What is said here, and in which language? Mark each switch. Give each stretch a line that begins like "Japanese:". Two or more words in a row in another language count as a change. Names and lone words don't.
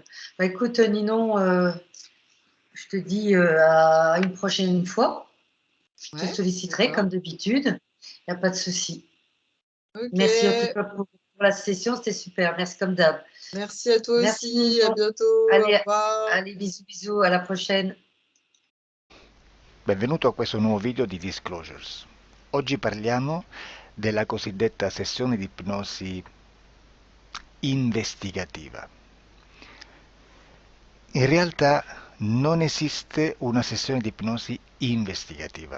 French: Bah, écoute, Ninon, je te dis, à une prochaine fois. Je te Ouais, solliciterai d'accord. comme d'habitude, il y a pas de souci. Merci en tout OK. cas pour la session, c'était super. Merci comme d'hab. Merci à toi Merci aussi, à Ninon. bientôt, au Allez, revoir. allez, bisous, bisous, à la prochaine.
Italian: Benvenuto a questo nuovo video di Disclosures. Oggi parliamo della cosiddetta sessione di ipnosi investigativa. In realtà non esiste una sessione di ipnosi investigativa.